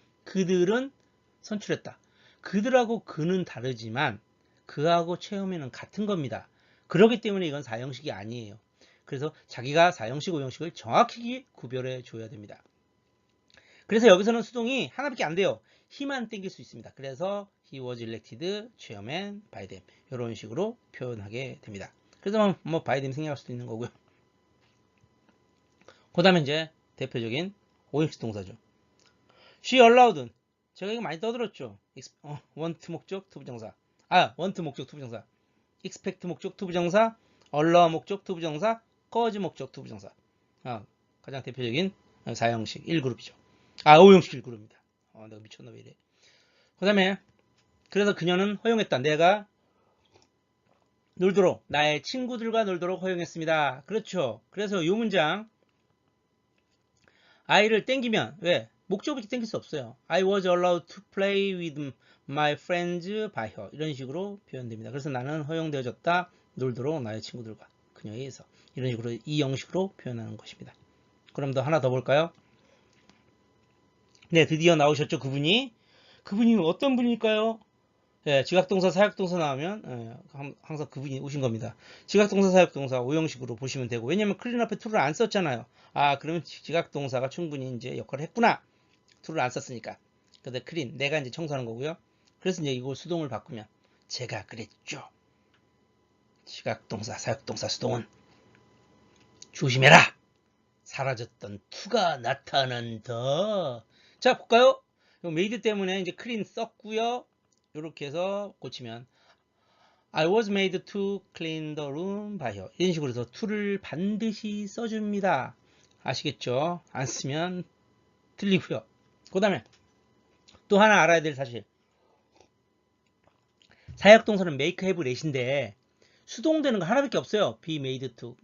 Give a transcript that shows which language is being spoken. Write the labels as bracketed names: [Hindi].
[Korean] 그들은 선출했다. 그들하고 그는 다르지만 그하고 체어맨은 같은 겁니다. 그렇기 때문에 이건 사형식이 아니에요. 그래서 자기가 사형식, 오형식을 정확히 구별해 줘야 됩니다. 그래서 여기서는 수동이 하나밖에 안 돼요. he만 땡길 수 있습니다. 그래서 [English] he was elected chairman by them. [Korean] 이런 식으로 표현하게 됩니다. 그래서 뭐 by them 생략할 수도 있는 거고요. 그 다음에 이제 대표적인 오형식 동사죠. [English] she allowed. [Korean] 제가 이거 많이 떠들었죠. want 목적, to 부정사. want 목적, to 부정사. expect 목적, to 부정사. allow 목적, to 부정사. cause 목적, to 부정사. 가장 대표적인 사형식 1그룹이죠. 오형식 1그룹입니다. 내가 미쳤나 왜 이래. 그 다음에 그래서 그녀는 허용했다. 내가 놀도록 나의 친구들과 놀도록 허용했습니다. 그렇죠. 그래서 이 문장 I를 땡기면 왜? 목적어밖에 땡길 수 없어요. [English] I was allowed to play with my friends by her. [Korean] 이런 식으로 표현됩니다. 그래서 나는 허용되어졌다. 놀도록 나의 친구들과 그녀에 의해서. 이런 식으로 이 형식으로 표현하는 것입니다. 그럼 하나 더 볼까요? 네, 드디어 나오셨죠. 그분이 어떤 분일까요? 예, 지각동사, 사역동사 나오면 항상 그분이 오신 겁니다. 지각동사, 사역동사 오형식으로 보시면 되고 왜냐면 클린 앞에 to를 안 썼잖아요. 그러면 지각동사가 충분히 이제 역할을 했구나. to를 안 썼으니까. 근데 클린, 내가 이제 청소하는 거고요. 그래서 이제 이거 수동을 바꾸면 제가 그랬죠. 지각동사, 사역동사 수동은 조심해라. 사라졌던 to가 나타난다. 자, 볼까요? made 때문에 이제 클린 썼고요. 이렇게 해서 고치면 [English] I was made to clean the room by her. [Korean] 이런 식으로 해서 to를 반드시 써줍니다. 아시겠죠? 안 쓰면 틀리고요. 그 다음에 또 하나 알아야 될 사실. 사역동사는 make, have, let인데 수동되는 거 하나밖에 없어요. [English] be made to.